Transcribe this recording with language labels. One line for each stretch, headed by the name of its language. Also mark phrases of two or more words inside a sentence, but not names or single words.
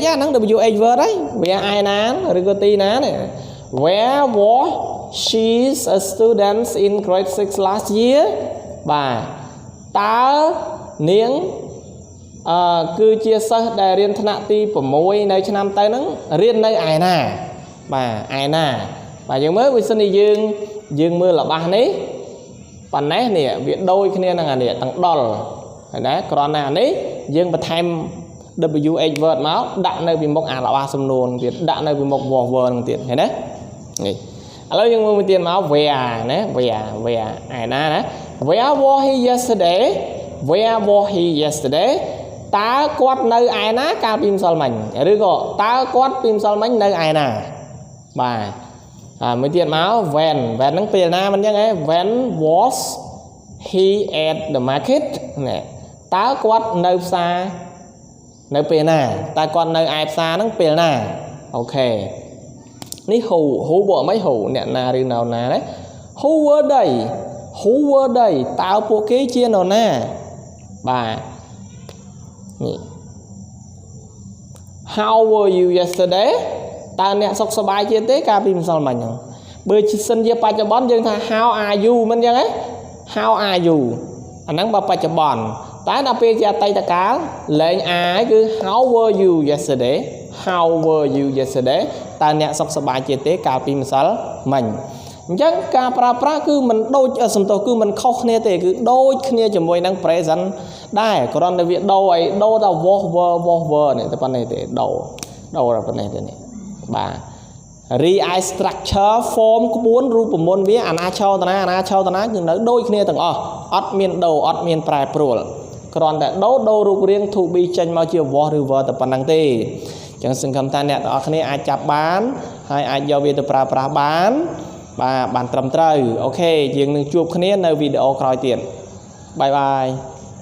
Khmer: ហ្នឹង
English: WH word
Khmer: ហើយ where ឯណាឬក៏ទីណានេះ
English: Where was she a student in grade 6 last year
Khmer: បាទតើនាងគឺជាសិស្សដែលរៀនថ្នាក់ទី6នៅឆ្នាំទៅហ្នឹងរៀននៅឯណាបាទឯណាបាទយើងមើលវាសិនជាយើងមើលល្បះនេះប៉ុណ្ណេះនេះវាដូចគ្នានឹងអានេះទាំងដុលហើយណាគ្រាន់តែអានេះយើងបន្ថែម
English: WH word
Khmer: មកដាក់នៅពីមុខអាល្បះសំណួរនឹងទៀតដាក់នៅពីមុខ
English: was were
Khmer: នឹងទៀតឃើញទេនេះឥឡូវយើងមើលមួយទៀតមក where ណា where ឯណា
English: Where was he yesterday
Khmer: តើគាត់នៅឯណាកាលពីម្សិលមិញឬក៏តើគាត់ពីម្សិលមិញនៅ ឯណាបាទមួយទៀតមក when ហ្នឹងពេលណាមិនអញ្ចឹងហ៎
English: when was he at the market
Khmer: ណែតើគាត់នៅផ្សារនៅពេលណាតើគាត់នៅឯផ្សារហ្នឹងពេលណាអូខេនេះ who បកមិន who អ្នកណាឬនៅណាណា
English: who were they who were they
Khmer: តើពួកគេជានរណាបាទនេះ
English: how were you yesterday
Khmer: តើអ្នកសុខសប្បាយជាទេកាលពីម្សិលមិញហ្នឹងបើជាសិនជាបច្ចុប្បន្នយើងថា
English: how are you
Khmer: មិនអញ្ចឹងទេ
English: how are you
Khmer: អាហ្នឹងបើបច្ចុប្បន្នតែដល់ពេលជាអតីតកា លលែង are គឺ
English: how were you yesterday how were you yesterday
Khmer: តើអ្នកសុខសប្បាយជាទេកាលពីម្សិលមិញអញ្ចឹងការប្រើប្រាស់គឺមិនដូច សំទោសគឺមិនខុសគ្នាទេគឺដូចគ្នាជាមួយនឹង present ដែរគ្រាន់តែវាដូរអីដូរតែ
English: was were
Khmer: នេះតែ ប៉ុណ្ណេះទេដូរតែប៉ុណ្ណេះទេនេះបាទ
English: re-i structure form
Khmer: ក្បួនរូបមន្តវាអាណាឆោតនាគឺនៅដូចគ្នាទាំងអស់អត់មានដូរអត់មានប្រែប្រួលគ្រាន់តែដូររូបរាង
English: to be
Khmer: ចេញមកជា was ឬ were តែប៉ុណ្្នឹងទេអញ្ចឹងសង្ឃឹមថាអ្នកទាំងអស់គ្នាអាចចាប់បានហើយអាចយកវាទៅប្រើប្រាស់បានបាទបានត្រឹមត្រូវអូខេយើងនឹងជួបគ្នានៅវីដេអូក្រោយទៀតបាយបាយ